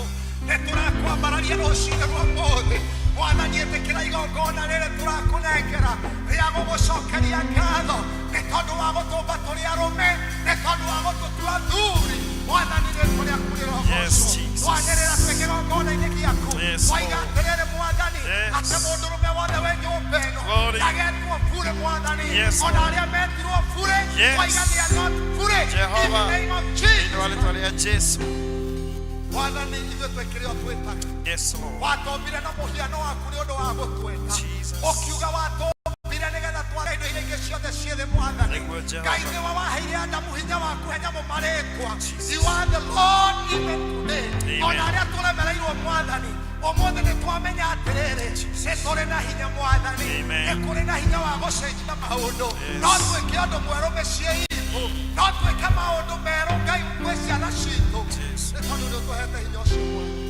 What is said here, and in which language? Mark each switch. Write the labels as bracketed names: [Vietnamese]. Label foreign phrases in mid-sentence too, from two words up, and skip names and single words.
[Kikuyu] Niturakwambararia rũcinĩ rwa ũmũthĩ. Mwathani ĩtĩkĩra igongona rĩrĩ tũrakũnengera rĩa gũgũcokeria ngatho nĩ tondũ wa gũtũmba tũrĩ arũme, nĩ tondũ wa gũtũtua athuri. Mwathani rĩtwa rĩaku rĩrogocwo. Twanĩrĩra twĩ kĩgongona-inĩ gĩaku. Twaiga atĩrĩrĩ Mwathani atĩ mũndũrũme wothe wĩ nyũmba ĩno ndagetwo bure Mwathani. Ona arĩa metirwo bure twaiga [English] they are not [Kikuyu] bure. [English] In the name of Jesus. [Kikuyu] Mwathani ithuĩ twĩkĩre o twĩtaga. [English] Yes, Lord. [Kikuyu] Watombire na mũhiano waku nĩ ũndũ wa gũtwenda. Ũkiuga watombire nĩgetha tware indo iria ingĩ ciothe ciĩ thĩ Mwathani. Ngai nĩwe waheire Adamu hinya wa kũhe nyamũ marĩtwa. [English] You are the Lord even today. [Kikuyu] Ona arĩa tũremereirwo Mwathani ũmũthĩ nĩ twamenya atĩrĩrĩ nĩ tũrĩ na hinya Mwathani. Nĩ kũrĩ na hinya wa gũcenjia maũndũ. No twĩke ũndũ mwerũ mĩciĩ itũ. No twĩke maũndũ merũ Ngai gwĩ ciana citũ. Nĩ tondũ nĩ ũtũhete hinya ũcio Mwathani.